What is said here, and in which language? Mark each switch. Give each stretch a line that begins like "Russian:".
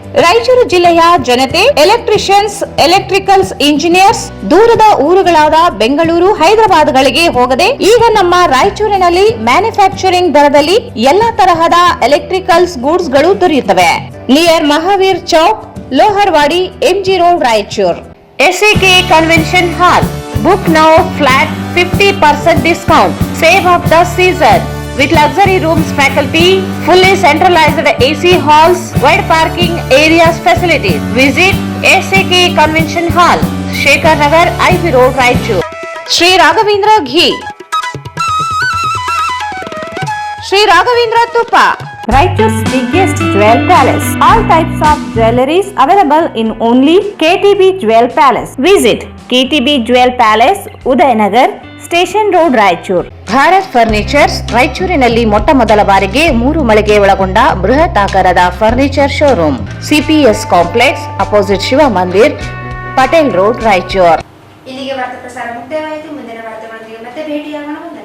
Kannada: ರಾಯಚೂರು ಜಿಲ್ಲೆಯ ಜನತೆ, electricians, electricals engineers ದೂರದ ಊರುಗಳಾದ ಬೆಂಗಳೂರು, ಹೈದರಾಬಾದ್ಗಳಿಗೆ ಹೋಗದೆ ಈಗ ನಮ್ಮ ರಾಯಚೂರಿನಲ್ಲಿ ಮ್ಯಾನುಫ್ಯಾಕ್ಚರಿಂಗ್ ದರದಲ್ಲಿ ಎಲ್ಲಾ ತರಹದ ಎಲೆಕ್ಟ್ರಿಕಲ್ಸ್ ಗೂಡ್ಸ್ ಗಳು ದೊರೆಯುತ್ತವೆ.
English: Near Mahaveer Chowk, Loharwadi, MG road, Raichur. SAK convention hall. Book now flat 50% discount. Save of the season. With luxury rooms, faculty, fully centralized AC halls, wide parking areas, facilities. Visit SAK Convention Hall, Shekhar Nagar, IV Road, Raichur. Sri Raghavendra Ghee, Sri Raghavendra Tupa, Raichur's biggest jewel palace. All types of jewelries available in only KTB Jewel Palace. Visit KTB Jewel Palace, Udayanagar, station road, Raichur.
Kannada: Bharat furnitures ರಾಯಚೂರಿನಲ್ಲಿ ಮೊಟ್ಟ ಮೊದಲ ಬಾರಿಗೆ 3 ಮಳಿಗೆ ಒಳಗೊಂಡ ಬೃಹತ್ ಆಕಾರದ furniture showroom.
English: CPS complex, opposite Shiva Mandir, Patel road, Raichur.
Kannada: ಇಲ್ಲಿಗೆ ವಾರ್ತಾ ಪ್ರಸಾರ ಮುಕ್ತಾಯವಾಯಿತು. ಮುಂದಿನ ವಾರ್ತೆಗಳೊಂದಿಗೆ ಮತ್ತೆ ಭೇಟಿಯಾಗೋಣ.